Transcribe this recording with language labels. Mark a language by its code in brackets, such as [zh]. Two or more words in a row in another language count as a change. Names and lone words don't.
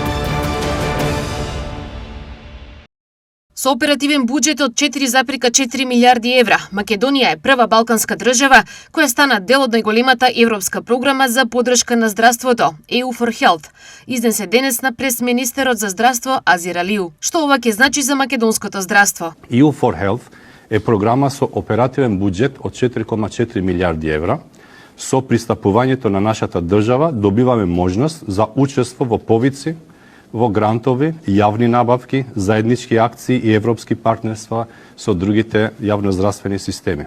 [mk] Со оперативен буџет од 4,4 милиарди евра, Македонија е прва балканска држава која стана дел од најголемата европска програма за поддршка на здравството, EU for Health, изнесе денес на пресминистерот за здравство Азир Алиу. Што ова ќе значи за македонското здравство? EU for Health е програма со оперативен буџет од 4,4 милиарди евра. Со пристапувањето на нашата држава добиваме можност за учество во повици, во грантови, јавни набавки, заеднички акции и европски партнерства со другите јавноздравствени системи.